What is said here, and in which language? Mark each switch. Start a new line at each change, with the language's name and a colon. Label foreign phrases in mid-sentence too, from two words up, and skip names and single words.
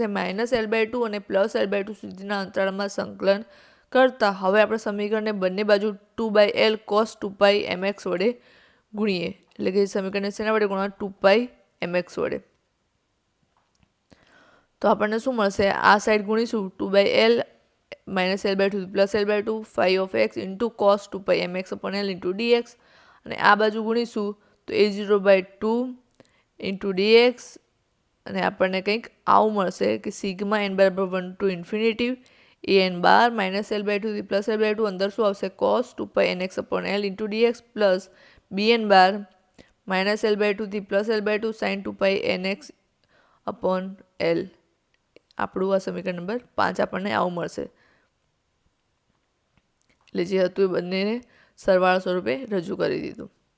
Gujarati: -L/2 અને +L/2 સુધીના અંતરાળમાં સંકલન કરતા હવે આપણે સમીકરણને બંને બાજુ 2/L cos 2π mx વડે ગુણીએ. એટલે કે સમીકરણને શેના વડે ગુણવા? 2π mx વડે. તો આપણને શું મળશે? આ સાઈડ ગુણીશું 2/L -L/2 +L/2
English: phi of x into cos 2π mx upon L into dx.
Gujarati: અને આ બાજુ ગુણીશું તો A0/2
English: into dx.
Gujarati: અને આપણને કંઈક આવું મળશે કે સિગ્મા n બરાબર
English: 1 to infinity
Gujarati: an બાર -L/2 +L/2 અંદર શું આવશે?
English: cos 2π nx upon L into dx પ્લસ bn બાર -L/2 +L/2 sin 2π nx upon L.
Gujarati: આપણું આ સમીકરણ નંબર 5 આપણને આવું મળશે. એટલે જે હતું એ બંનેને સરવાળા સ્વરૂપે રજૂ કરી દીધું.